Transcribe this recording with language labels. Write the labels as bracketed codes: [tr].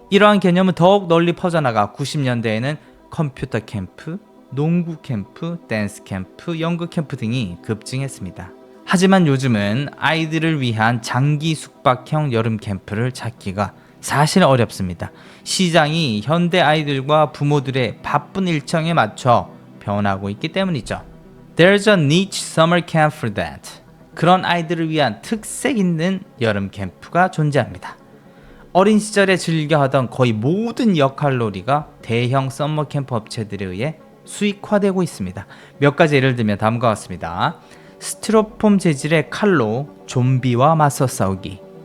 [ko] 이러한 개념은 더욱 널리 퍼져나가 90년대에는 컴퓨터 캠프, 농구 캠프, 댄스 캠프, 연극 캠프 등이 급증했습니다. 하지만 요즘은 아이들을 위한 장기 숙박형 여름 캠프를 찾기가 사실 어렵습니다. 시장이 현대 아이들과 부모들의 바쁜 일정에 맞춰 변하고 있기 때문이죠. [en] There's a niche summer camp for that. [ko] 그런 아이들을 위한 특색 있는 여름 캠프가 존재합니다. 어린 시절에 즐겨하던 거의 모든 역할놀이가 대형 썸머 캠프 업체들에 의해 수익화되고 있습니다. 몇 가지 예를 들면 다음과 같습니다. 스티로폼 재질의 칼로 좀비와 맞서 싸우기.